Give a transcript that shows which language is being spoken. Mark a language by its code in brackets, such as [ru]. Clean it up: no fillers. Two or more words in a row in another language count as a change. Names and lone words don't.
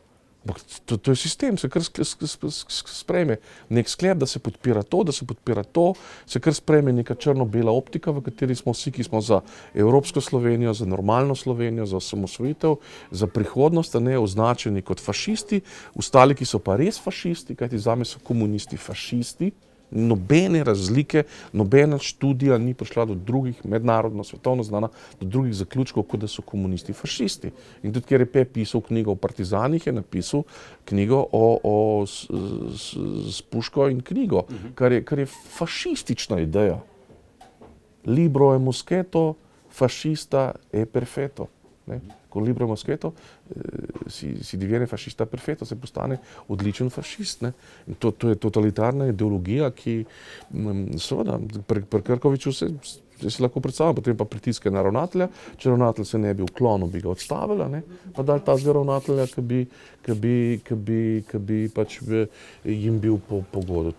[sl] To je sistem, se kar sprejme nek sklep, da se podpira to, se kar sprejme neka črno-bela optika, v kateri smo vsi, ki smo za evropsko Slovenijo, za normalno Slovenijo, za osamosvojitev, za prihodnost, označeni kot fašisti, ostali, ki so pa res fašisti, kajti zame so komunisti fašisti, nobene razlike, nobena študija ni prišla do drugih, mednarodno, svetovno znana, do drugih zaključkov, kot da so komunisti fašisti. In tudi, ker je Pep pisal knjigo o partizanih, je napisal knjigo s puško in knjigo, kar je fašistična ideja. [it] Libro e moscheto, fascista e perfetto. Con libro moscheto si diviene fascista perfetto, [sl] se postane odličen fašist. In to je totalitarna ideologija, ki seveda pri Krkoviču se lahko predstavlja, potem pa pritiske na ravnatelja, če ravnatelj se ne bi uklonil, bi ga odstavila, pa dali tazga ravnatelja, ki bi pač jim bil po godu.